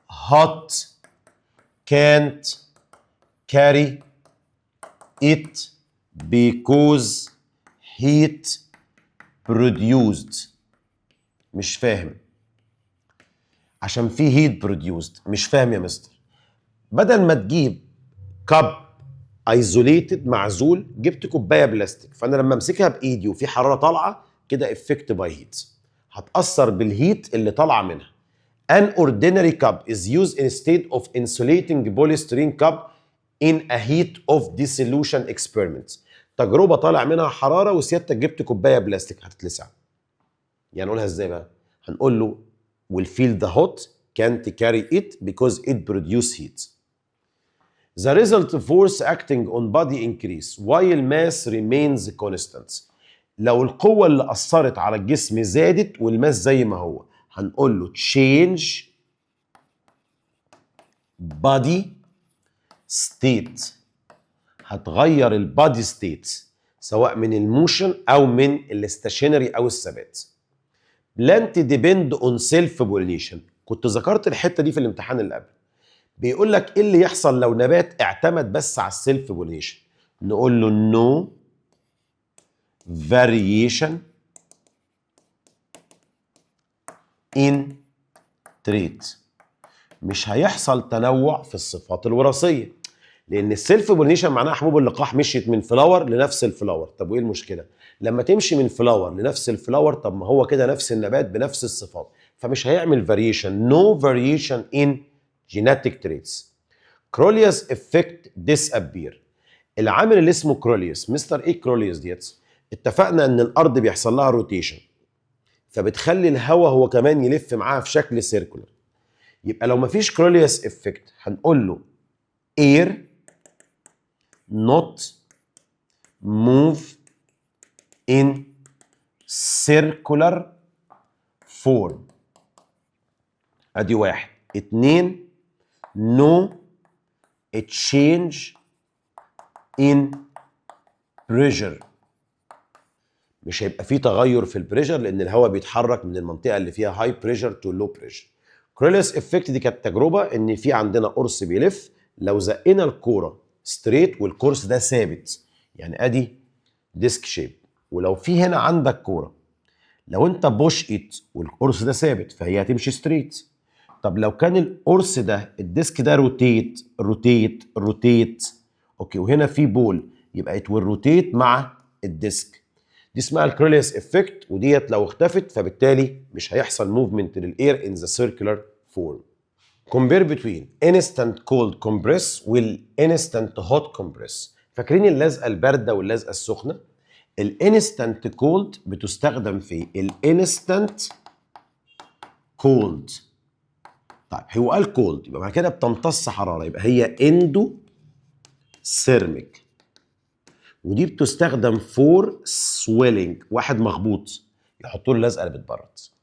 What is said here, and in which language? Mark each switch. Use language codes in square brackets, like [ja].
[en] hot can't carry it because heat produced. [ar] مش فاهم. عشان في [en] heat produced. [ar] مش فاهم يا مستر. بدل ما تجيب كاب ايزوليتد معزول، جبت كوبايه بلاستيك، فانا لما امسكها بايدي وفي حراره طالعه كده افكت باي هيت، هتاثر بالهيت اللي طالعه منها. [en] An ordinary cup is used instead of insulating polystyrene cup in a heat of dissolution experiment. [ar] تجربه طالع منها حراره وسيادتك جبت كوبايه بلاستيك هتتلسع. يعني نقولها ازاي بقى؟ هنقول له [en] will feel the hot can't carry it because it produce heat. The result force acting on body increase while mass remains constant. [ar] لو القوة اللي أثرت على الجسم زادت والماس زي ما هو، هنقول له [en] change body state. [ar] هتغير البادي ستيت سواء من الموشن أو من الاستاشينري أو الثبات. [en] plant depend on self pollination. [ar] كنت ذكرت الحتة دي في الامتحان اللي قبل. بيقول لك ايه اللي يحصل لو نبات اعتمد بس على السيلف بولينيشن. نقول له [en] no variation in trait. [ar] مش هيحصل تنوع في الصفات الوراثيه، لان السيلف بولينيشن معناها حبوب اللقاح مشيت من فلاور لنفس الفلاور. طب وايه المشكله لما تمشي من فلاور لنفس الفلاور؟ طب ما هو كده نفس النبات بنفس الصفات، فمش هيعمل variation. [en] no variation in genetic traits. [ar] كروليوس افكت disappear. العامل اللي اسمه كروليوس. مستر ايه كروليوس ديت؟ اتفقنا ان الارض بيحصل لها روتيشن، فبتخلي الهواء هو كمان يلف معاها في شكل سيركولر. يبقى لو مفيش كروليوس افكت هنقول له [en] air not move in circular form. [ar] ادي واحد. [en] اتنين no a change in pressure. [ar] مش هيبقى فيه تغير في البريشر لان الهواء بيتحرك من المنطقه اللي فيها هاي بريشر تو لو بريشر. كروليوس افكت دي كانت تجربه ان في عندنا قرص بيلف، لو زقنا الكوره ستريت والقرص ده ثابت، يعني ادي ديسك شيب، ولو في هنا عندك كوره لو انت بوش ات والقرص ده ثابت فهي هتمشي ستريت. طب لو كان القرص ده الديسك ده روتيت روتيت روتيت، اوكي، وهنا في بول، يبقى ات ويل روتيت مع الديسك. دي اسمها الكروليوس افكت، وديت لو اختفت فبالتالي مش هيحصل موفمنت للاير ان ذا سيركولار فورم. [en] compare between instant cold compress والinstant hot compress. [ar] فاكرين اللزقه البارده واللزقه السخنه؟ الانستنت كولد بتستخدم في الانستنت كولد. طيب هو قال كولد يبقى بعد كده بتمتص حراره، يبقى هي اندو سيرميك، ودي بتستخدم فور سويلنج، واحد مخبوط يحطوا له اللزقه اللي بتبرد.